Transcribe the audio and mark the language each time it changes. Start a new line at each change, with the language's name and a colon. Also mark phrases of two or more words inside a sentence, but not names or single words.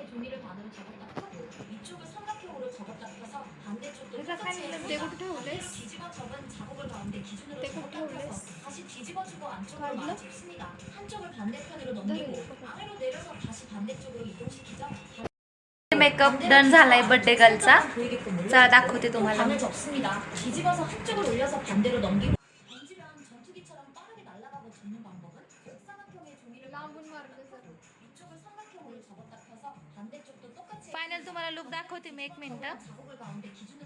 Korean: 종이를 반으로 접었다 펴고 이쪽을 삼각형으로 접었다 펴서 반대쪽도 똑같이 뒤집어 접은 작업을 가운데 기준으로 접었다 펴서 다시 뒤집어주고 안쪽으로 맞춥습니다. 한쪽을 반대편으로 넘기고 아래로 내려서 다시 반대쪽으로 이동시키죠.
English: makeup done
Marathi: झालाय बर्थडे गर्लचा. चला दाखवते तुम्हाला.
Korean: 반을 접습니다. 뒤집어서 한쪽을 올려서 반대로 넘기고 던지면 전투기처럼 빠르게 날아가고 접는 방법은 역삼각형의 종이를
Marathi: लांबून मारलं तर.
Korean: 위쪽을 삼각형으로 접었다 펴서 반대쪽도 똑같이
Marathi: फायनल तुम्हाला लुक दाखवते मी 1 मिनिट.
Korean: 작업을 가운데 기준으로